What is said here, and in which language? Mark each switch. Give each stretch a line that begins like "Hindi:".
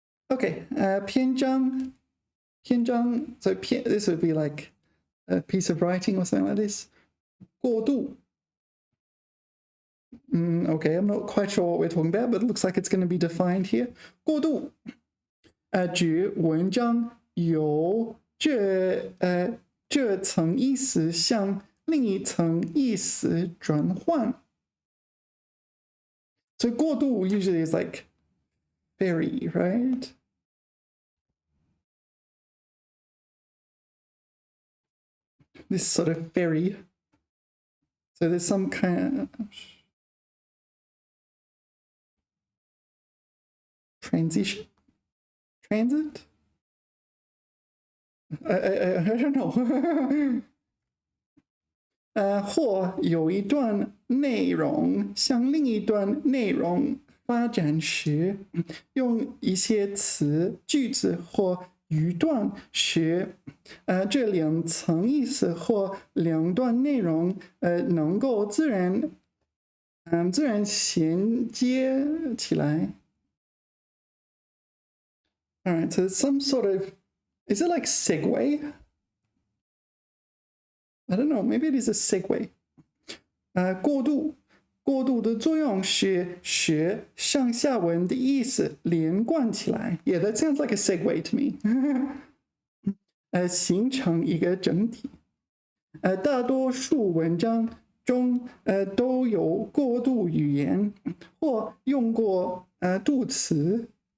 English: Okay, 篇章. So this would be like a piece of writing or something like this.
Chinese: 过度.
English: Okay, I'm not quite sure what we're talking about, but it looks like it's going to be defined here.
Chinese: 过度. 指文章由这层意思向另一层意思转换.
English: So 过度 usually is like ferry, right? This sort of ferry. So there's some kind of transition, transit. I don't know.
Chinese: 或有一段内容向另一段内容发展时，用一些词、句子或语段时，这两层意思或两段内容，能够自然衔接起来。
English: All right, so some sort of, is it like segue? I don't know, maybe it is a segue.
Chinese: 过渡的作用是使上下文的意思连贯起来。
English: Yeah, that sounds like a segue to me.
Chinese: 形成一个整体。大多数文章中都有过渡语言或用过渡词。